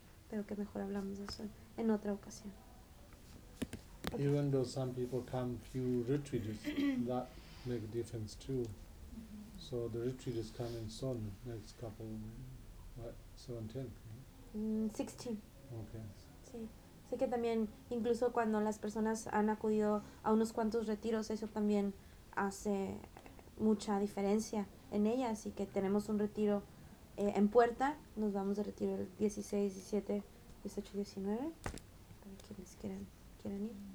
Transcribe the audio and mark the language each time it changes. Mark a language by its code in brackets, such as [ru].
[es] Pero que mejor hablamos de eso en otra ocasión. [en] Okay. Even though some people come few retreats, that make a difference too. Mm-hmm. So the retreat is coming soon, next couple, right? 17th. Right? 16. Okay. [es] Sí. Sé que también, incluso cuando las personas han acudido a unos cuantos retiros, eso también hace mucha diferencia en ellas, y que tenemos un retiro en puerta. Nos vamos de retiro el 16, 17, 18, 19, para quienes quieran ir.